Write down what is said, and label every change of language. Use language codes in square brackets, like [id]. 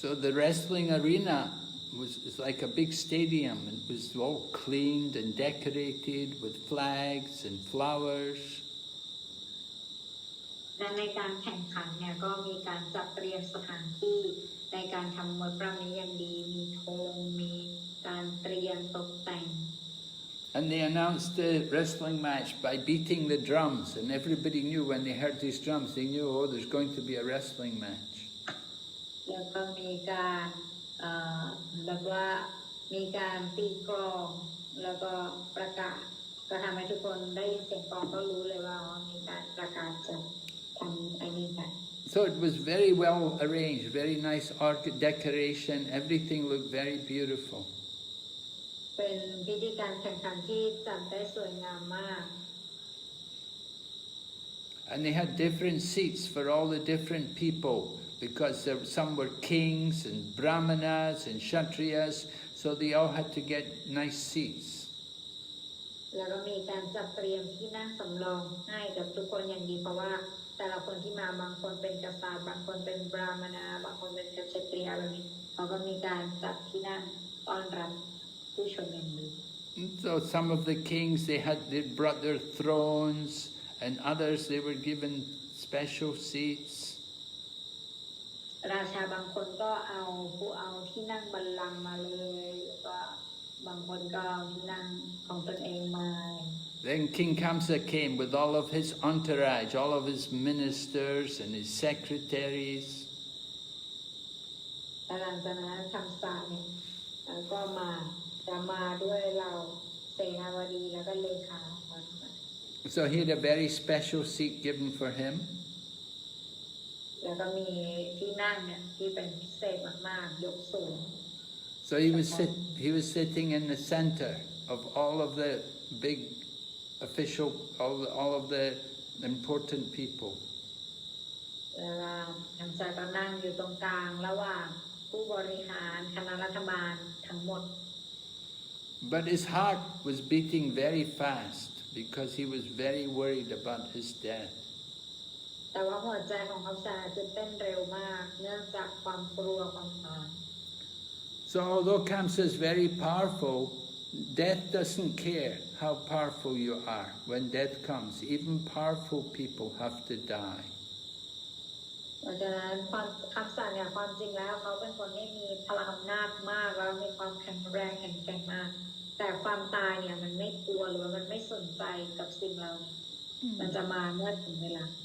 [en] So the wrestling arena was like a big stadium. It was all cleaned and decorated with flags and flowers. [th] และในการแข่งขันเนี่ยก็มีการจัดเตรียมสถานที่ในการทำมวยปล้ำนี้อย่างดีมีธงมีการเตรียมตกแต่ง [en] And they announced the wrestling match by beating the drums, and everybody knew when they heard these drums, they knew, oh, there's going to be a wrestling match. [th] แล้วก็มีการแบบว่ามีการตีกลองแล้วก็ประกาศก็ทำให้ทุกคนได้ยินเสียงกลองก็รู้เลยว่ามีการประกาศจะทำอันนี้กัน [en] So it was very well arranged, very nice decoration, everything looked very beautiful. [th] เป็นพิธีการแข่งขันที่จัดได้สวยงามมาก [en] And they had different seats for all the different people, because some were kings and brahmanas and kshatriyas, so they all had to get nice seats. [th] แล้วก็มีการจัดเตรียมที่นั่งสำรองให้กับทุกคนอย่างดีเพราะว่าแต่ละคนที่มาบางคนเป็นกษัตริย์บางคนเป็นบราหมณาบางคนเป็นเกษตรีอะไรนี้เขาก็มีการจัดที่นั่งต้อนรับผู้ชมอย่างดี [en] So some of the kings, they brought their thrones, and others they were given special seats. [th] ราชาบางคนก็เอาที่นั่งบัลลังก์มาเลยแล้วก็บางคนก็เอาที่นั่งของตนเองมา [en] Then King Kamsa came with all of his entourage, all of his ministers and his secretaries. [th] หลังจากนั้นคำสาเนี่ยก็มาด้วยเราเสนาบดีแล้วก็เลขา [en] So he had a very special seat given for him. [th] แล้วก็มีที่นั่งเนี่ยที่เป็นพิเศษมากๆยกสูง [en] So he was sitting in the center of all of the big official, all of the important people. [th] แล้วคำสาก็นั่งอยู่ตรงกลางระหว่างผู้บริหารคณะรัฐบาลทั้งหมด [en] But his heart was beating very fast because he was very worried about his death. [th] แต่ว่าหัวใจของคำสาคือเต้นเร็วมากเนื่องจากความกลัวความตาย [en] So although Kamsa is very powerful, death doesn't care how powerful you are. When death comes, even powerful people have to die. [th] เพราะฉะนั้นคำสั่งเนี่ยความจริงแล้วเขาเป็นคนที่มีพลังอำนาจมากแล้วมีความแข็งแรงแข็งแกร่งมากแต่ความตายเนี่ยมันไม่กลัวหรือว่ามันไม่สนใจกับสิ่งเหล่านี้มันจะมาเมื่อถึงเวลา